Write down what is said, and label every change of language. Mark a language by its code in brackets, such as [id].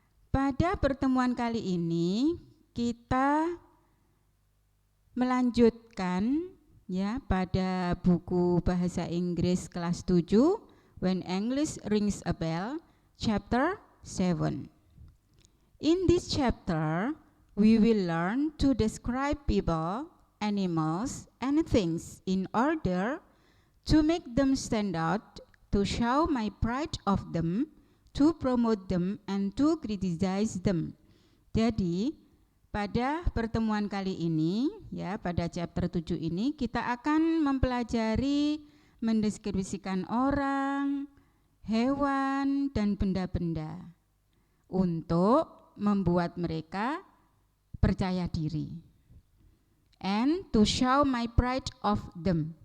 [id] Pada pertemuan kali ini kita melanjutkan ya pada buku bahasa Inggris kelas 7 When English Rings a Bell, chapter 7. [en] In this chapter, we will learn to describe people, animals, and things in order to make them stand out, to show my pride of them, to promote them, and to criticize them. [id] Jadi, pada pertemuan kali ini, ya, pada chapter 7 ini, kita akan mempelajari mendeskripsikan orang, hewan, dan benda-benda untuk membuat mereka percaya diri. [en] And to show my pride of them.